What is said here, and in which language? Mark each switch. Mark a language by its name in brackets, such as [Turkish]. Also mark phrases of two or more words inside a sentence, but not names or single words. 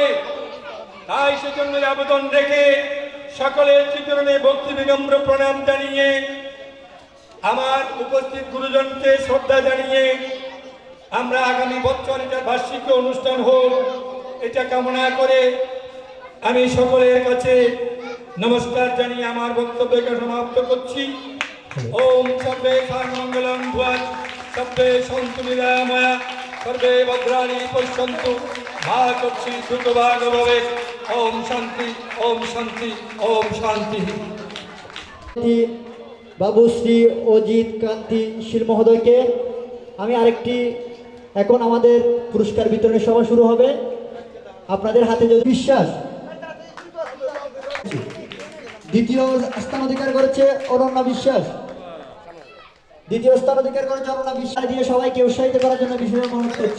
[Bangla] তাই সেজন্য আবেদন রেখে সকলের চরণে ভক্তি বিনম্র প্রণাম জানিয়ে, আমার উপস্থিত গুরুজনকে শ্রদ্ধা জানিয়ে, আমরা আগামী বছর এটা বার্ষিক অনুষ্ঠান হোক এটা কামনা করে আমি সকলের কাছে নমস্কার জানিয়ে আমার বক্তব্যকে সমাপ্ত করছি। [Sanskrit] ওম সর্বে সর্বমঙ্গলং ভুয়াৎ, সর্বে সন্তু নিরাময়া, সর্বে ভদ্রাণি পশ্যন্তু, মা কচ্ছিৎ দুঃখভাগ ভবেৎ। ওম শান্তি, ওম শান্তি, ওম শান্তি। [Bangla] বাবু শ্রী অজিত কান্তি শীল মহোদয়কে আমি আরেকটি, এখন আমাদের পুরস্কার বিতরণের সভা শুরু হবে। আপনাদের হাতে যদি বিশ্বাস, দ্বিতীয় স্থান অধিকার করেছে অনন্যা বিশ্বাস, দ্বিতীয় স্থান অধিকার করেছে অনন্যা বিশ্বাস দিয়ে সবাইকে উৎসাহিত করার জন্য বিশেষ অনুরোধ করছি।